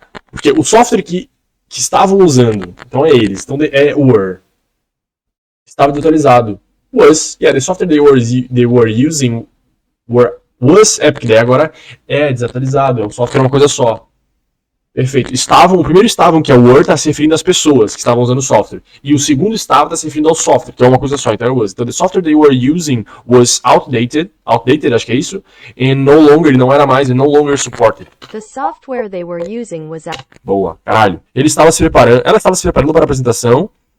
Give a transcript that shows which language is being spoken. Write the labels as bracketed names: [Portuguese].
[Portuguese] Porque o software que estavam usando, então é eles, então é were. Estava desatualizado. [English] Was, the software they were using was, [Portuguese] porque daí agora é desatualizado, o software é uma coisa só. Perfeito. O primeiro estavam, que é o were, está se referindo às pessoas que estavam usando o software. E o segundo estava está se referindo ao software, que é uma coisa só, então é was. [English] Então, the software they were using was outdated, [Portuguese] acho que é isso, [English] and no longer supported. The software they were using was [Portuguese] Boa, caralho. Ela estava se preparando para a apresentação.